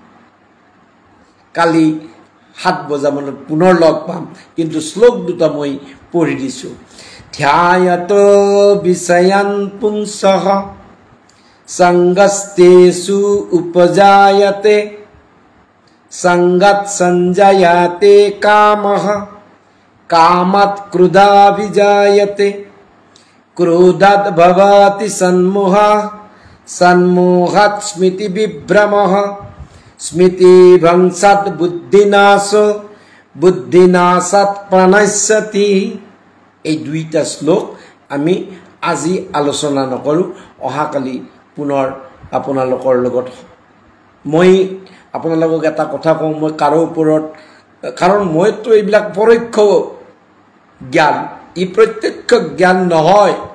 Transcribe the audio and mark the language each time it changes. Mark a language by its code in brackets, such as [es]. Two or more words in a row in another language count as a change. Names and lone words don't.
[as] কালি 7 বজামানত পুনৰ লগ পাম কিন্তু শ্লোক দুটা মই পঢ়ি দিছো [sa] ध्यायत विषयान पुंसः संगस्तेषु उपजायते संगात संजायते कामः कामत् क्रोधाभिजायते क्रोधात् भवति सन्मोहः सन्मोहात् स्मृति विभ्रमः स्मृति भंसात् बुद्धिनाशो बुद्धिनाशात् प्रणश्यति [as] এই দুইটা শ্লোক আমি আজি আলোচনা নকৰো অহাকালি পুনৰ আপোনালোকৰ লগত মই আপোনালোকক এটা কথা কওঁ মই কাৰো ওপৰত কাৰণ মইতো এইবিলাক পৰোক্ষ জ্ঞান ই প্ৰত্যক্ষ জ্ঞান নহয়